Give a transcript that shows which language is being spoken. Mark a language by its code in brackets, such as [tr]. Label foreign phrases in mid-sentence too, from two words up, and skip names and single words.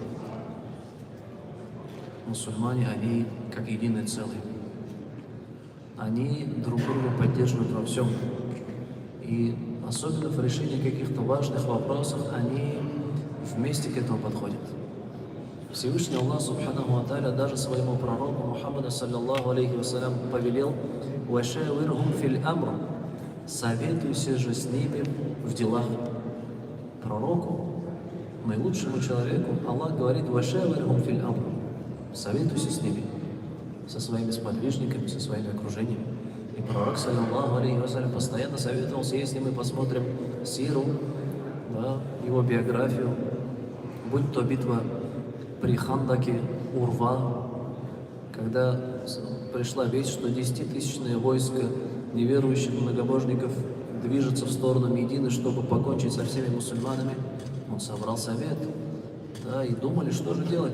[ru] Мусульмане, они как единое целое. Они друг друга поддерживают во всем. И особенно в решении каких-то важных вопросов они вместе к этому подходят. Всевышний Аллах [ar] سبحانه وتعالى [ru] даже своему пророку Мухаммаду [ar] صلى الله عليه وسلم [ru] повелел [ar] «وشاورهم في الأمر» [ru] – советуйся же с ними в делах. Пророку, наилучшему человеку, Аллах говорит [ar] «وشاورهم في الأمر» [ru] – советуйся с ними, со своими сподвижниками, со своими окружениями. И пророк, [ar] صلى الله عليه وسلم, [ru] постоянно советовался. Если мы посмотрим сиру, да, его биографию, будь то битва при Хандаке, Урва, когда пришла весть, что 10-тысячное войско неверующих многобожников движется в сторону Медины, чтобы покончить со всеми мусульманами, он собрал совет, да, и думали, что же делать.